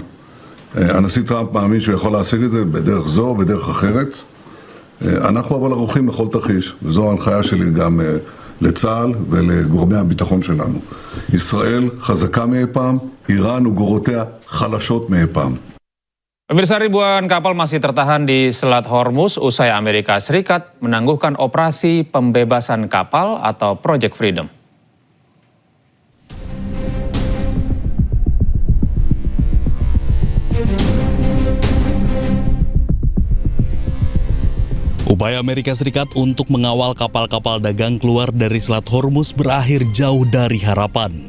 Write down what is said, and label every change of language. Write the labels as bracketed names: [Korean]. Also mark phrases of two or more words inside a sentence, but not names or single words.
[Hebrew] הנשיא טראמפ מאמין שהוא יכול להשיג את זה בדרך זו או בדרך אחרת. אנחנו אבל ערוכים לכל תרחיש, וזו ההנחיה שלי גם לצה"ל ולגורמי הביטחון שלנו. ישראל חזקה מאי פעם, איראן וגורותיה חלשות מאי פעם. [Indonesian] Pemirsa, ribuan kapal masih tertahan di Selat Hormuz usai Amerika Serikat menangguhkan operasi pembebasan kapal atau Project Freedom. Upaya Amerika Serikat untuk mengawal kapal-kapal dagang keluar dari Selat Hormuz berakhir jauh dari harapan.